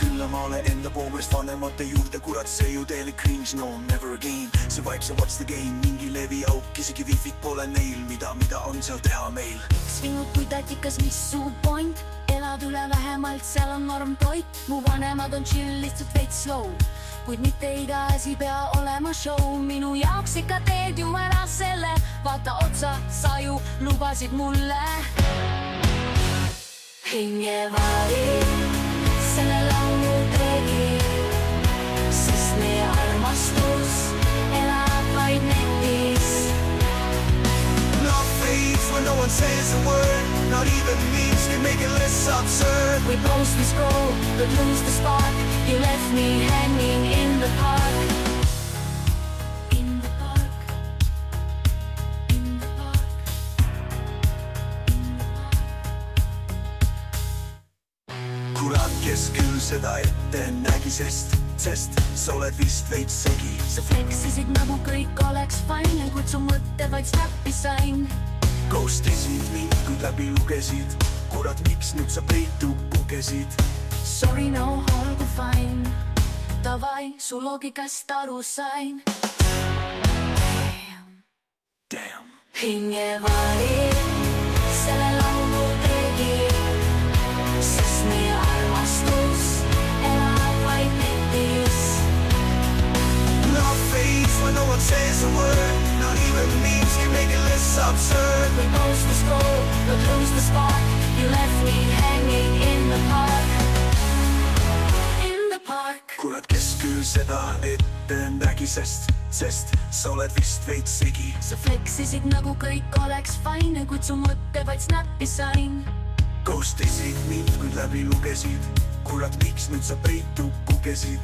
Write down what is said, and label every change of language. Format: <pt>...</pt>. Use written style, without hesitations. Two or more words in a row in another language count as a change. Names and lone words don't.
<et>ma olen enda poolest vanemate juurde, kurat, see ju teile cringe,</et> <en>no never again.</en> <et>See vaikse</et> <en>what's the game,</en> <et>mingi leviauk, isegi wifi't pole neil, mida on seal teha meil. Svinud kui tatikas, mis su point? Elad üle vähemalt, seal on norm toit. Mu vanemad on chill, lihtsalt veits slow, kuid mitte iga asi pea olema show. Minu jaoks ikka teed ju ära selle, vaata otsa, sa ju lubasid mulle. Hingevari, selle laulu tegi, sest meie armastus elab vaid netis.</et> <en>Not fades when no one says a word, not even memes can make it less absurd. We post, we scroll, but lose the spark. You left me hanging in the park. In the park. In the park. In the park.</en> <et>Kurat, kes küll seda ette nägi, sest sa oled vist veits segi. Sa flexisid nagu kõik oleks fine, kuid su mõtte vaid snappi sain. Ghostisid mind, kui läbi lugesid. Kurat, miks nüüd sa peitu pugesid? Sorry, no, olgu fine. Davai, su loogikast aru sain. Damn. Hingevari, selle laulu tegi, sest meie armastus elab vaid netis.</et> <en>Not fades when no one says a word, not even memes can make it less absurd. We post, we scroll, but lose the spark. You left me hanging in the park. In the park.</en> <et>Kurat, kes küll seda ette nägi, sest sa oled vist veits segi. Sa flexisid nagu kõik oleks fine, kuid su mõtte vaid snappi sain. Ghostisid mind, kui läbi lugesid. Kurat, miks nüüd sa peitu pugesid?</et>